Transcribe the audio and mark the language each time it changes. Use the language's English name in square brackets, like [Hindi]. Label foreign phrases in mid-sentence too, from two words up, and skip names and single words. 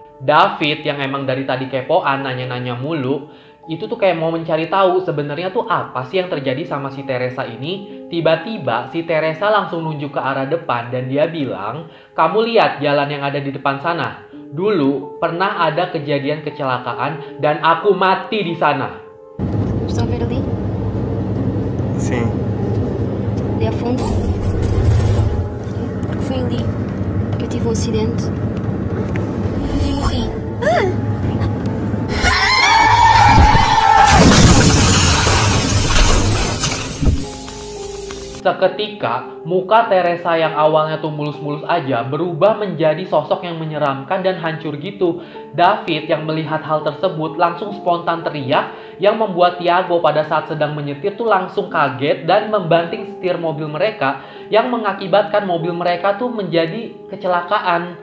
[Indonesian] David yang emang dari tadi kepoan nanya-nanya mulu, itu tuh kayak mau mencari tahu sebenarnya tuh apa sih yang terjadi sama si Teresa ini. Tiba-tiba si Teresa langsung nunjuk ke arah depan dan dia bilang, "Kamu lihat jalan yang ada di depan sana. Dulu pernah ada kejadian kecelakaan dan aku mati di sana." [Portuguese] Estão a ver ali? Sim. Ali ao fundo? Porque foi ali que eu tive um acidente e morri. [Indonesian] Seketika, muka Teresa yang awalnya tuh mulus-mulus aja berubah menjadi sosok yang menyeramkan dan hancur gitu. David yang melihat hal tersebut langsung spontan teriak yang membuat Tiago pada saat sedang menyetir tuh langsung kaget dan membanting setir mobil mereka yang mengakibatkan mobil mereka tuh menjadi kecelakaan.